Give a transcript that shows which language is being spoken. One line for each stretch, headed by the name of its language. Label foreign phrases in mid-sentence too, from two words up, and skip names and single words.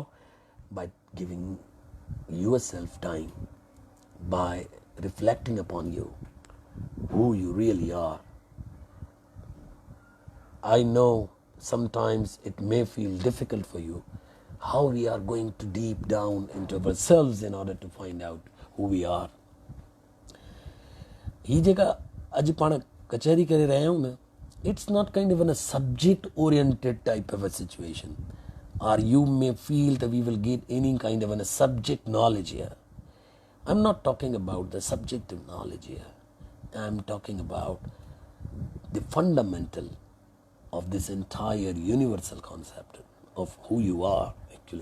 English: By giving yourself time, by reflecting upon you, who you really are. I know sometimes it may feel difficult for you, how we are going to deep down into ourselves in order to find out who we are.
Sindhi: ही जेका अज पाण कचहरी करे रहिया आहियूं न,
English: it's not kind of a subject oriented type of a situation, or you may feel that we will get any kind of a subject knowledge here. I'm not talking about the subjective knowledge here. I'm talking about the fundamental of this entire universal concept of who you are actually.